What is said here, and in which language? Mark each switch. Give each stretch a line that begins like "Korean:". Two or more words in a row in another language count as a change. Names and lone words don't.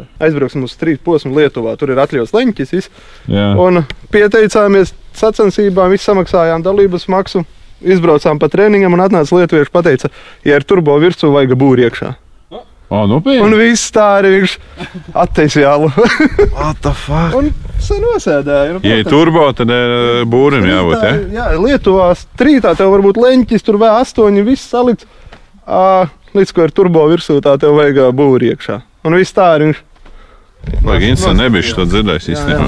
Latvian: Aizbrauksim uz 3 posmu Lietuvā, tur ir atļauts leņķis, viss. Un pieteicāmies sacensībām, viss samaksājām dalības maksu, izbraucām pa treniņam un atnāca lietuvieši pateica, ja ir turbo virsū, vajag būri iekšā. Un viss tā arī viņš attaisīja alu.
English: What the fuck?
Latvian: Un se nosēdēja. Ja ir turbo, tad būrim jābūt, ja? Jā, Lietuvā strītā tev varbūt leņķis, tur V8, viss salikts. Līdz ko ir turbo virsū, tā tev vajag būri iekšā. Un viss tā arī viņš... Vajag Insta nebišķi to dzirdējis īstenībā.